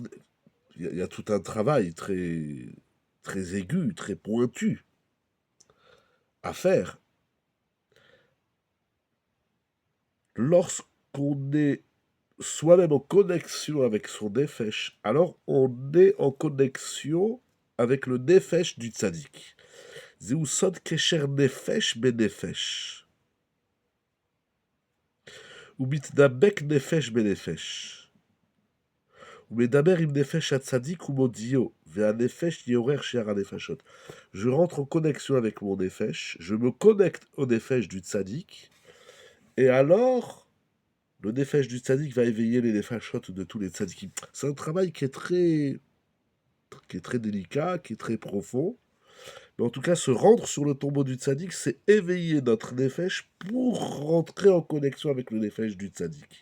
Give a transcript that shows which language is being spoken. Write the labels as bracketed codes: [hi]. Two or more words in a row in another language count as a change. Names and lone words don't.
[fr] Il y a tout un travail très aigu, très pointu à faire. Lorsqu'on est soi-même en connexion avec son Nefesh, alors on est en connexion avec le Nefesh du Tzaddik. [he] זהו סוד קשר נפש בנפש. ומתדבק נפש בנפש. ומדבר עם נפש הצדיק ומודיעו, והנפש יעורר שאר הנפשות. [fr] Je rentre en connexion avec mon nefesh, je me connecte au nefesh du tzaddik, et alors le nefesh du tzaddik va éveiller les nefashot de tous les tzaddikim. C'est un travail qui est très délicat, qui est très profond. Mais en tout cas, se rendre sur le tombeau du tzaddik, c'est éveiller notre nefesh pour rentrer en connexion avec le nefesh du tzaddik.